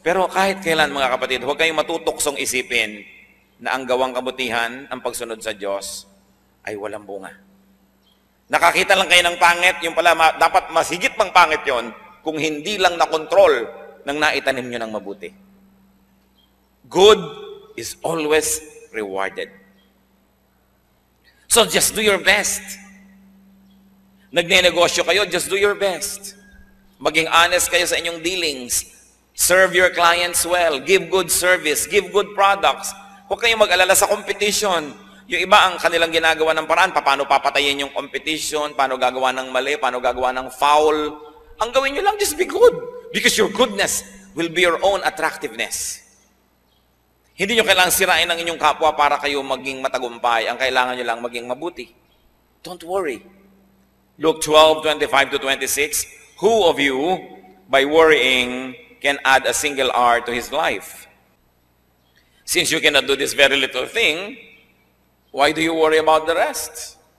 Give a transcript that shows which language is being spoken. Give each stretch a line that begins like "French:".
Filipino: Pero kahit kailan mga kapatid, huwag kayong matutuksong isipin na ang gawang kabutihan, ang pagsunod sa Diyos, ay walang bunga. Nakakita lang kayo ng pangit, yung pala dapat mas higit pang pangit yon kung hindi lang na-control ng naitanim nyo ng mabuti.
English: Good is always rewarded. So just do your best.
Filipino: Nagne-negosyo kayo,
English: just do your best.
Filipino: Maging honest kayo sa inyong dealings.
English: Serve your clients well. Give good service. Give good products.
Filipino: Huwag kayong mag-alala sa competition. Yung iba ang kanilang ginagawa ng paraan, paano papatayin yung competition, paano gagawa ng mali, paano gagawa ng foul. Ang gawin nyo lang,
English: just be good. Because your goodness will be your own attractiveness.
Filipino: Hindi nyo kailangang sirain ang inyong kapwa para kayo maging matagumpay. Ang kailangan nyo lang maging mabuti.
English: Don't worry. Luke 12:25-26, who of you, by worrying, can add a single hour to his life? Since you cannot do this very little thing, why do you worry about the rest?